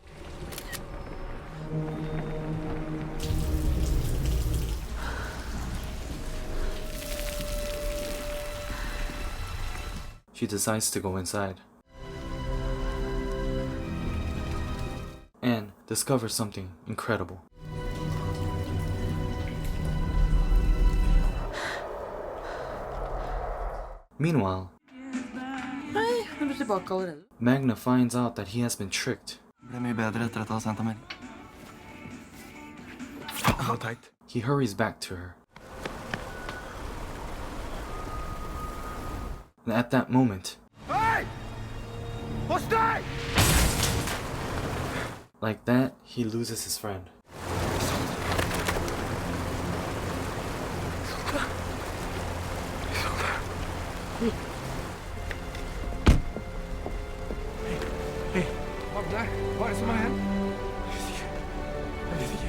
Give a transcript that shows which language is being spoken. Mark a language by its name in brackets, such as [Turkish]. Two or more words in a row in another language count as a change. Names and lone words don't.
[English] She decides to go inside and discovers something incredible. Meanwhile, [Norwegian] Hei, er du tilbake allerede? [English] Magna finds out that he has been tricked. [Norwegian] Det ble mye bedre etter at jeg har sendt ham melding. Faen, det var teit. [English] He hurries back to her. And at that moment, [Norwegian] Hei! Hos deg! [English] like that, he loses his friend. [Norwegian] Magne, hva er det som har hendt? Jeg vet ikke.